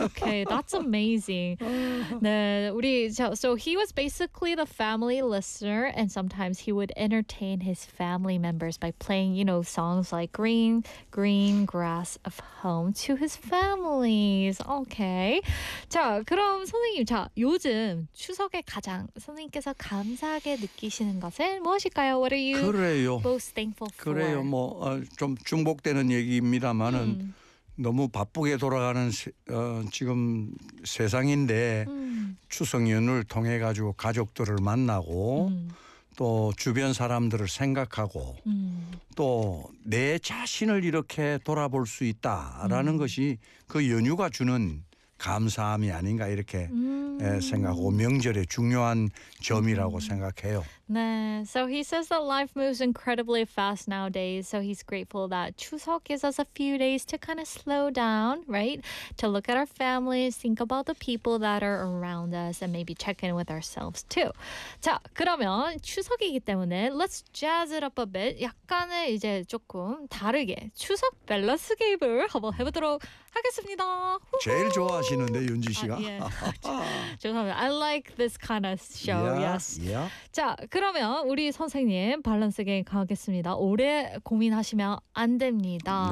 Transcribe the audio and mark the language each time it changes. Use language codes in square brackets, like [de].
[en] Okay, that's amazing. [ko] 네, 우리 [en] so he was basically the family listener, and sometimes he would entertain his family members by playing, you know, songs like "Green Green Grass of Home" to his families. Okay. [ko] 자, 그럼 선생님, 자 요즘 추석에 가장 선생님께서 감사하게 느끼시는 것은 무엇일까요? [en] What are you [ko] 그래요. [en] most thankful for? [ko] 그래요. 뭐 좀 중복되는 얘기입니다만은 너무 바쁘게 돌아가는 지금 세상인데 추석 연휴를 통해 가지고 가족들을 만나고 또 주변 사람들을 생각하고 또 내 자신을 이렇게 돌아볼 수 있다라는 것이 그 연휴가 주는 감사함이 아닌가 이렇게 생각하고 명절의 중요한 점이라고 생각해요. [en] 네, so he says that life moves incredibly fast nowadays. So he's grateful that 추석 gives us a few days to kind of slow down, right? To look at our families, think about the people that are around us, and maybe check in with ourselves too. [ko] 자, 그러면 추석이기 때문에 [en] let's jazz it up a bit. [ko] 약간의 이제 조금 다르게 추석 밸런스 게임을 한번 해보도록 하겠습니다. 제일 좋아하시는데 윤지 씨가. 죄송합니다. [en] I like this kind of show. Yes. Yeah. [ko] 자. 그러면 우리 선생님 밸런스 게임 가겠습니다. 오래 고민하시면 안 됩니다.